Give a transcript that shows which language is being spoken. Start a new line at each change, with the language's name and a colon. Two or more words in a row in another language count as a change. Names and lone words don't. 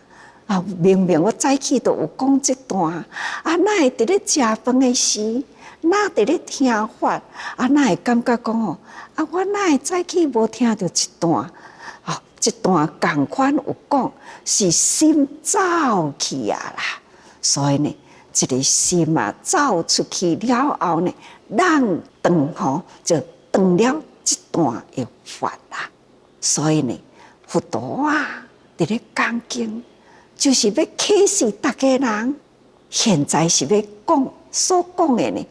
Min Nan Chinese: 啊，明明我早起都有讲这段，啊，哪会伫咧食饭的时？哪伫咧听法，啊，哪会感觉讲哦，啊，我哪会早起无听到一段，哦，一段共款有讲是心走去啊啦，所以呢，这个心啊走出去了后呢，咱断吼就断了这段的法啦。所以呢，佛陀啊伫咧讲经，就是要启示大家人，现在是要讲所讲的呢。